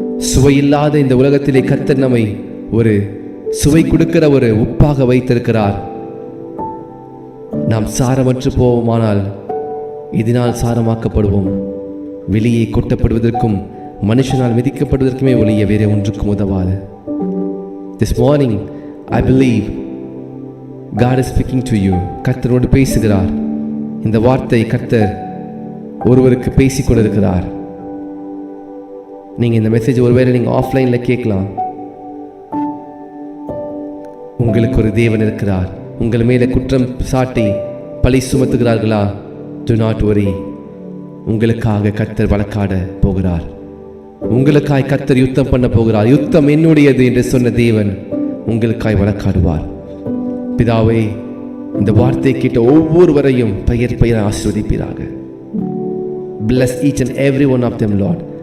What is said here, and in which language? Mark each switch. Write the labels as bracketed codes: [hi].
[ta] சுவையில்லாத இந்த உலகத்திலே கர்த்தர் நம்மை ஒரு சுவை கொடுக்கிற ஒரு உப்பாக வைத்திருக்கிறார். நாம் சாரமற்று போவோமானால் இதனால் சாரமாக்கப்படுவோம். வெளியே கொட்டப்படுவதற்கும் மனுஷனால் மிதிக்கப்படுவதற்குமே ஒழிய வேறு ஒன்றுக்கும் உதவாது. [en] This morning I believe God is speaking to you. [ta] கர்த்தரோடு பேசுகிறார். இந்த வார்த்தை கர்த்தர் ஒருவருக்கு பேசிக்கொண்டிருக்கிறார். நீங்கள் இந்த மெசேஜ் ஒருவேளை நீங்கள் ஆஃப்லைனில் கேட்கலாம். உங்களுக்கு ஒரு தேவன் இருக்கிறார். உங்கள் மேலே குற்றம் சாட்டி பழி சுமத்துகிறார்களா? [en] Do not worry. [ta] உங்களுக்காக கர்த்தர் வழக்காட போகிறார். உங்களுக்காய் கர்த்தர் யுத்தம் பண்ண போகிறார். யுத்தம் என்னுடையது என்று சொன்ன தேவன் உங்களுக்காய் வழக்காடுவார். பிதாவே, இந்த வார்த்தை கேட்ட ஒவ்வொருவரையும் பெயர் பெயர் ஆசீர்வதிப்பீராக. [en] Bless each and every one of them, Lord.